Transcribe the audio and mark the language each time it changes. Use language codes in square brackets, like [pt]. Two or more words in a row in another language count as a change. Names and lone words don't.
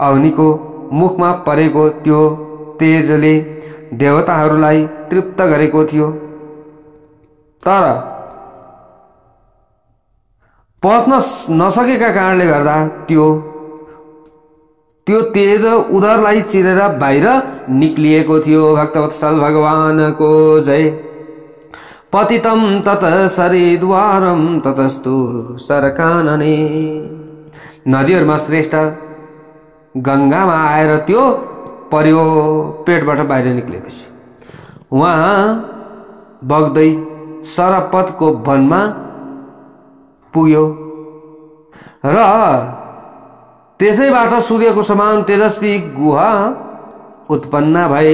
[ne] अग्निको मुखमा परेको त्यो तेजले देवताहरूलाई तृप्त गरेको थियो, तर पच्न नसकेका कारणले गर्दा त्यो तेज उदरलाई चिरेर बाहिर निक्लिएको थियो। भक्तवत्सल भगवानको जय। [sa] पतितं तत सरिद्वारं ततस्तु सरकानने। [ne] नदीहरूमा श्रेष्ठ गंगामा आएर त्यो पर्यो पेटबाट बाहिर निक्लेपछि उहाँ बग्दै सरपतको वनमा पुग्यो र त्यसैबाट सूर्यको समान तेजस्वी गुहा उत्पन्न भए।